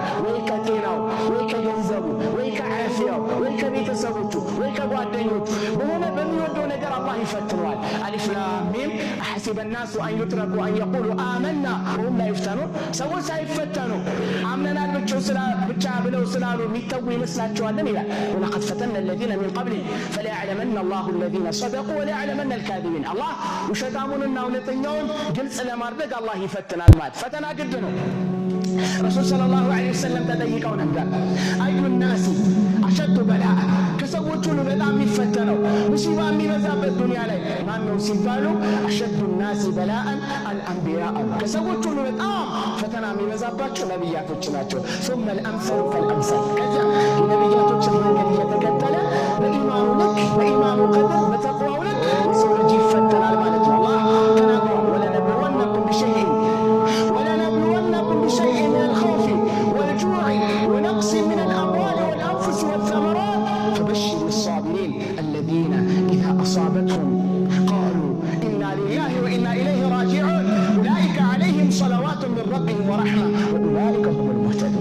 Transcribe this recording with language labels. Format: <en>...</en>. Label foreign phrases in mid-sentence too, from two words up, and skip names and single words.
<am>ወይ ከጤናው ወይ ከገንዘቡ ወይ ከዓፊያው ወይ ከቤተሰቦቹ ወይ ከጓደኞቹ በሆነ በሚወደው ነገር አላህ ይፈትነዋል።</am> <ar>ألف لام ميم أحسب الناس أن يتركوا أن يقولوا آمنا وهم لا يفتنون።</ar> <am>ሰዎች ሳይፈተኑ አምነናል ብቻ ብለው ስላሉ የሚተዉ ይመስላቸዋልን ይላል።</am> <ar>ولقد فتنا الذين من قبلهم فليعلمن الله الذين صدقوا وليعلمن الكاذبين።</ar> <am>አላህ ውሸታሙንና እውነተኛውን ግልጽ ለማድረግ አላህ ይፈትናል ማለት ፈተና ግድ ነው። ረሱል</am> <ar>صلى الله عليه وسلم</ar> <am>ተጠይቀው ነበር</am> <ar>أي الناس أشد بلاء፣</ar> <am>ከሰዎች ሁሉ በጣም የሚፈተነው ሙሲባ የሚበዛበት ዱንያ ላይ ማን ነው ሲባሉ</am> <ar>أشد الناس بلاء الأنبياء</ar> <am>አሉ። ከሰዎች ሁሉ በጣም ፈተና የሚበዛባቸው ነቢያቶች ናቸው።</am> <ar>ثم الأمثل فالأمثل።</ar> <am>ከዚያ የነቢያቶችን መንገድ እየተከተለ በኢማኑ ልክ በኢማኑ ቀድር በተቅዋው ልክ የሰው ልጅ ይፈተናል ማለት ነው። አላህ ተናግሯል። ወለነብሉወነኩም</am> <ar>بشيء من الخوف والجوع ونقص من الأموال والأنفس والثمرات فبشر الصابرين الذين إذا أصابتهم قالوا إنا لله وإنا إليه راجعون أولئك عليهم صلوات من ربهم ورحمة وأولئك هم المهتدون.</ar>